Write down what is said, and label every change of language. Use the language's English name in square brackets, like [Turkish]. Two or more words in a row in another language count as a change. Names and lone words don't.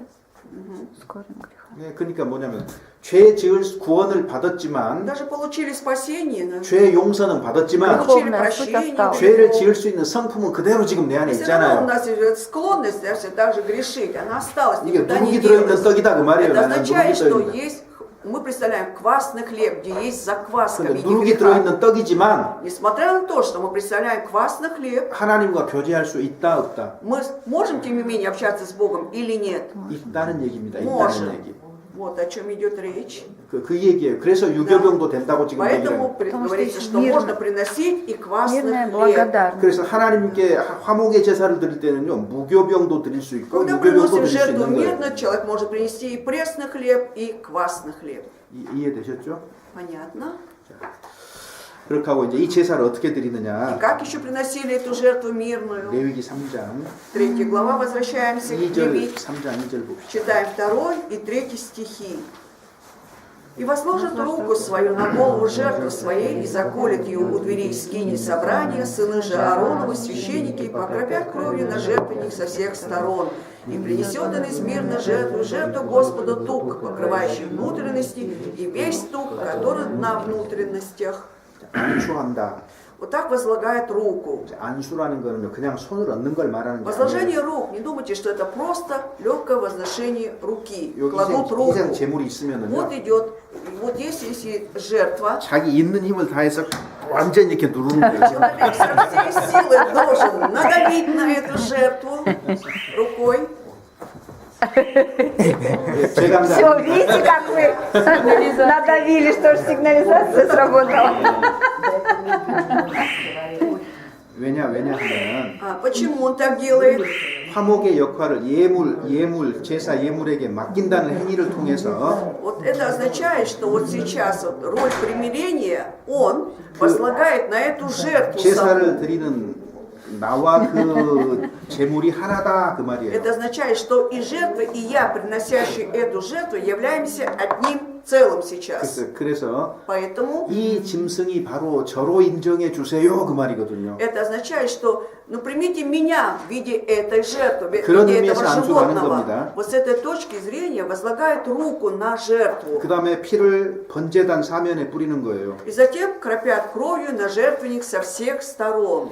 [Russian] С корнем греха. [Korean] 네, 그러니까 뭐냐면 죄 지을 구원을 받았지만 [Russian] Даже получили спасение, да? [Korean] 죄 용서는 받았지만 [Russian] получили Греховная суть прощение. осталась. [Korean] 죄를 지을 수 있는 성품은 그대로 지금 내 안에 [Russian] Все равно у [Korean] 있잖아요. [Russian] нас идет склонность да, все так же грешить. Она осталась, [Korean] 이게 [Russian] никуда не [Korean] 누룩이 들어있는 [Russian] делась. [Korean] 떡이다 그 말이에요. [Russian] Это [Korean] 나는 [Russian] означает, [Korean] 누룩이 [Russian] что [Korean] 들어있는. [Russian] есть, мы представляем квасный хлеб, где есть закваска в [Korean] 근데 [Russian] виде [Korean] 누룩이 [Russian] греха. [Korean] 들어있는 떡이지만 [Russian] Несмотря на то, что мы представляем квасный хлеб, [Korean] 하나님과 교제할 수 있다 없다? [Russian] мы можем, тем не менее, общаться с Богом или нет? [Korean] 있다는 얘기입니다. 있다는 [Russian] Можем. [Korean] 얘기. [Russian] Вот о чем идет речь. [Korean] 그 얘기예요. 그래서 유교병도 된다고 지금 얘기를 [Russian] Поэтому [Korean] 해요. [Russian] говорится, есть что мирно- можно приносить и квасный Мирная хлеб. благодарность. [Korean] 그래서 하나님께 화목의 제사를 드릴 때는요. 무교병도 드릴 수 있고 [Russian] Когда [Korean] 유교병도 [Russian] приносим [Korean] 드릴 수 [Russian] жертву [Korean] 있는 거예요. [Russian] мирно, человек может принести и пресный хлеб, и квасный хлеб. [Korean] 이해되셨죠? [Russian] Понятно? [Korean] 그렇게 하고 이제 이 제사를 어떻게 [Russian] И [Korean] 드리느냐? [Russian] как еще приносили эту жертву мирную? [Korean] 레위기 3장 [Russian] 3 глава, возвращаемся к [Korean] 2절, [Russian] Левит. [Korean] 3장 2절 봅시다. [Russian] Читаем 2 и 3 стихи. «И возложит руку свою на голову жертвы своей, и заколет ее у дверей скини собрания, сыны же Аароновы, священники, и покропят кровью на жертвенник со всех сторон. И принесет он из мирной жертву Господу тук, покрывающий внутренности, и весь тук, который на внутренностях». [Korean] 안수한다. [Russian] Вот так возлагает руку. [Korean] 안수라는 거는 그냥 손을 얹는 걸 말하는 게 [Russian] Возложение [Korean] 아니에요. [Russian] рук, не думайте, что это просто легкое возношение руки. [Korean] 여기 [Russian] Кладут руку. [Korean] 희생 제물이 있으면은요. [Russian] Вот идет, вот если жертва, [Korean] 자기 있는 힘을 다해서 완전히 이렇게 누르는 거예요. [Russian] человек со всей силы должен надавить на эту жертву рукой. [Korean] 제가 [Russian] Все, видите, как вы надавили, что ж сигнализация сработала. [Korean] 왜냐하면 [Russian] Почему он так делает? [Korean] 화목의 역할을 제사 예물에게 맡긴다는 행위를 통해서 [Russian] Вот это означает, что вот сейчас вот роль примирения он возлагает на эту жертву [Korean] 제사를 [Russian] саму. [Korean] 드리는 나와 그 제물이 하나다 그 말이에요. [Russian] Это означает, что и жертва, и я, приносящий эту жертву, являемся одним целым сейчас. [Korean] 그래서 [Russian] Поэтому [Korean] 이 짐승이 바로 저로 인정해 주세요 그 말이거든요. [Russian] это означает, что ну примите меня в виде этой жертвы, в [Korean] 그런 [Russian] виде [Korean] 의미에서 [Russian] этого [Korean] 안수하는 [Russian] животного. [Korean] 겁니다. [Russian] Вот с этой точки зрения возлагает руку на жертву. [Korean] 그 다음에 피를 번제단 사면에 뿌리는 거예요. [Russian] И затем кропят кровью на жертвенник со всех сторон.